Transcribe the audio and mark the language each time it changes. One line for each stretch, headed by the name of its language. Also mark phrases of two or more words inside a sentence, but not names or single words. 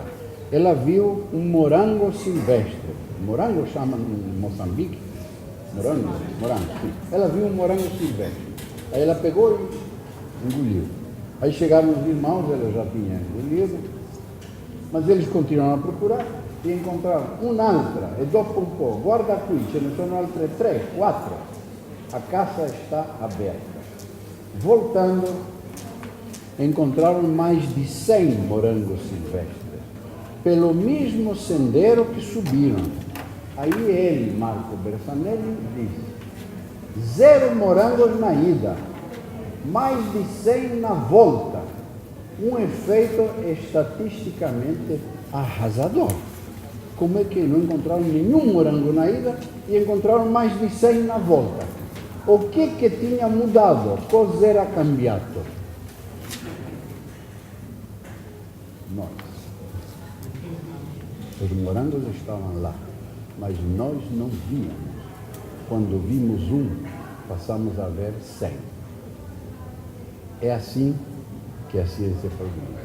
Portuguese: Ela viu um morango silvestre. Morango chama em Moçambique? Morango, sim. Ela viu um morango silvestre. Aí ela pegou e engoliu. Aí chegaram os irmãos, ela já tinha engolido, mas eles continuaram a procurar e encontraram
Italian: un'altra e dopo un po', guarda qui, ce ne sono altre 3, 4.
Portuguese: A caça está aberta. Voltando, encontraram mais de 100 morangos silvestres, pelo mesmo sendero que subiram. Aí ele, Marco Bersanelli, disse: 0 morangos na ida, mais de 100 na volta. Um efeito estatisticamente arrasador. Como é que não encontraram nenhum morango na ida e encontraram mais de 100 na volta? O que tinha mudado?
Italian: Cosa era cambiato?
Portuguese: Nós. Os morangos estavam lá, mas nós não víamos. Quando vimos um, passamos a ver 100. É assim que a ciência programa.